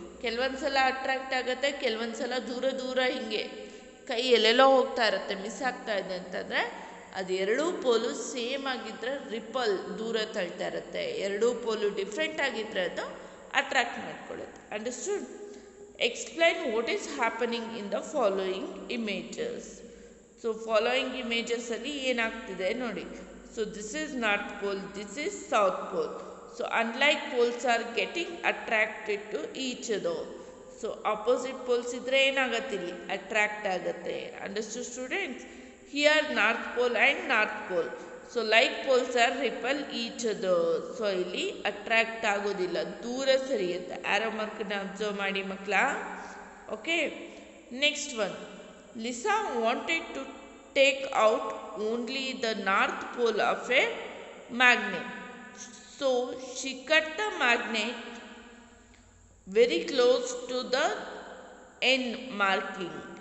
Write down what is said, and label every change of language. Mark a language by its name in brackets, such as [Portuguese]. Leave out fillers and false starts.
[Kannada] ಕೆಲವೊಂದು ಸಲ ಅಟ್ರಾಕ್ಟ್ ಆಗುತ್ತೆ, ಕೆಲವೊಂದು ಸಲ ದೂರ ದೂರ ಹೀಗೆ ಕೈ ಎಲ್ಲೆಲ್ಲೋ ಹೋಗ್ತಾ ಇರುತ್ತೆ, ಮಿಸ್ ಆಗ್ತಾ ಇದೆ ಅಂತಂದರೆ ಅದು 2 ಪೋಲು ಸೇಮ್ ಆಗಿದ್ದರೆ ರಿಪಲ್ ದೂರ ತಳ್ತಾ ಇರುತ್ತೆ. 2 ಪೋಲು ಡಿಫ್ರೆಂಟ್ ಆಗಿದ್ದರೆ ಅದು attract ಮಾಡ್ಕೊಳ್ಳುತ್ತೆ. [English] Understood? Explain what is happening in the following images. So following images [Kannada] ಅಲ್ಲಿ ಏನಾಗ್ತಿದೆ ನೋಡಿ. [English] So this is north pole, this is south pole. So unlike poles are getting attracted to each other. [Kannada] So opposite poles ಇದ್ರೆ ಏನಾಗತ್ತೆ ಇಲ್ಲಿ attract ಆಗುತ್ತೆ. [English] Understood students? Here north pole and north pole. So like poles are repel each other. [Kannada] So ಇಲ್ಲಿ attract ಆಗೋದಿಲ್ಲ, ದೂರ ಸರಿಯುತ್ತೆ. ಆರೋ ಮಾರ್ಕನ್ನ observe ಮಾಡಿ ಮಕ್ಕಳ. [English] Okay, next one. Lisa wanted to take out only the north pole of a magnet. So she cut the magnet very close to the end marking.